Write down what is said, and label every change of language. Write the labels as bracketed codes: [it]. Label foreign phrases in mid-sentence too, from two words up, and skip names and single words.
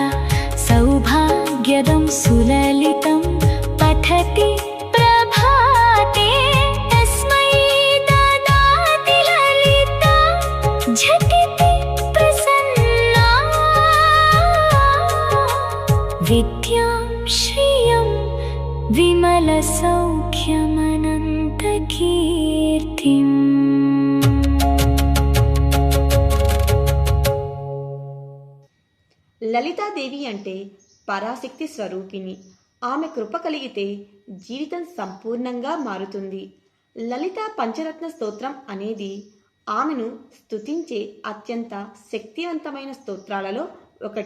[sa] सौभाग्यदं सुललितं पठति प्रभाते तस्मै ददाति ललिता झटिति प्रसन्ना विद्यां श्रियं विमलसौख्यमनन्तकीर्तिम्. [te] లలితాదేవి అంటే పరాశక్తి స్వరూపిణి. ఆమె కృప కలిగితే జీవితం సంపూర్ణంగా మారుతుంది. లలితా పంచరత్న స్తోత్రం అనేది ఆమెను స్తుతించే అత్యంత శక్తివంతమైన స్తోత్రాలలో ఒకటి.